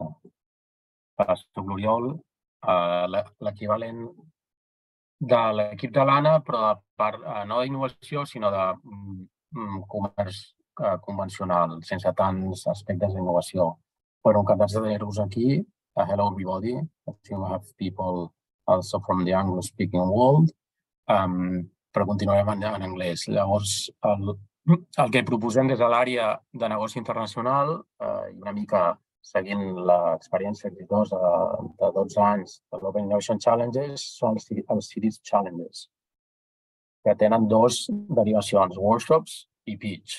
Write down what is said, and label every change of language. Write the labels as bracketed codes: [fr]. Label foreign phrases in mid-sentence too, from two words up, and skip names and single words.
[ca] Soc l'Oriol, l'equivalent de l'equip de l'Anna, però no d'innovació, sinó de comerç convencional, sense tants aspectes d'innovació. Però encantats de tenir-vos aquí. [en] Hello everybody. I think we have people also from the Anglo-speaking world. [ca] Però continuarem en anglès. Llavors, el que proposem des de l'àrea de negoci internacional i una mica seguint l'experiència exitosa de 12 anys de l'Open Innovation Challenges són els Cities Challenges, que tenen dues derivacions, workshops i pitch.